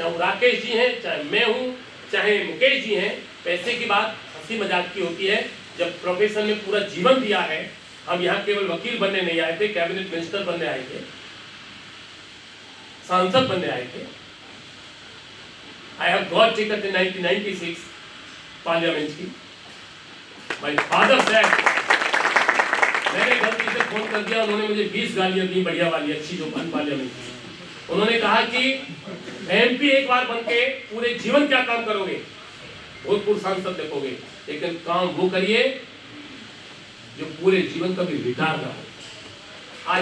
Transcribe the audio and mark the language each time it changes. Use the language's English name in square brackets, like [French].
[Hindi] चाहे राकेश जी हैं, चाहे मैं हूं, चाहे मुकेश जी हैं। पैसे की बात हंसी मजाक की होती है। जब प्रोफेशन में पूरा जीवन दिया है, हम यहाँ केवल वकील बनने नहीं आए थे, कैबिनेट मिनिस्टर बनने आए थे, सांसद बनने आए थे। [English] I have got ticket in 1996 [Hindi] parliament की। [English] My father said, [Hindi] मैंने गलती से फोन कर दिया, उन्होंने मुझे 20 गालियां दी, बढ़िया वाली अच्छी जो पार्लियामेंट की। उन्होंने कहा कि एमपी एक बार बनके पूरे जीवन क्या काम करोगे, भोजपुर सांसद देखोगे, लेकिन काम वो करिए जो पूरे जीवन कभी रिटायर ना हो।